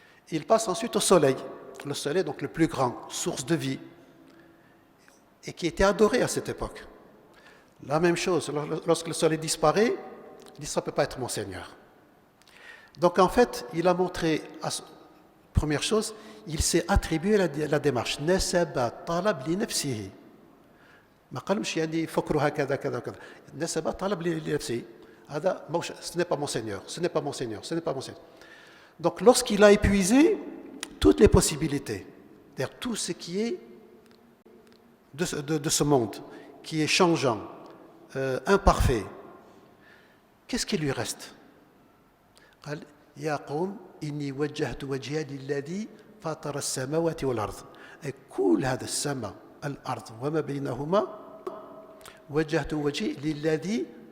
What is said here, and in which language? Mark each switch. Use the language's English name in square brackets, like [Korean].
[French] Il passe ensuite au Soleil. Le Soleil, donc le plus grand, source de vie, et qui était adoré à cette époque. La même chose, lorsque le soleil disparaît, il dit ça ne peut pas être mon Seigneur. Donc en fait, il a montré, première chose, il s'est attribué la démarche. [Arabic] Nasaba talab li nafsihi. ما قالش يعني فكروا هكذا كذا كذا. نسب طلب لنفسه. [French] هذا ce n'est pas mon Seigneur, ce n'est pas mon Seigneur, ce n'est pas mon Seigneur. Donc lorsqu'il a épuisé toutes les possibilités, c'est-à-dire tout ce qui est de ce monde, qui est changeant, imparfait, qu'est-ce qui lui reste? [Arabic] قال يا قوم إني وجهت وجهي للذي فاطر السماوات والأرض. Et كل هذا السماء الأرض وما بينهما وجهت وجهي للذي.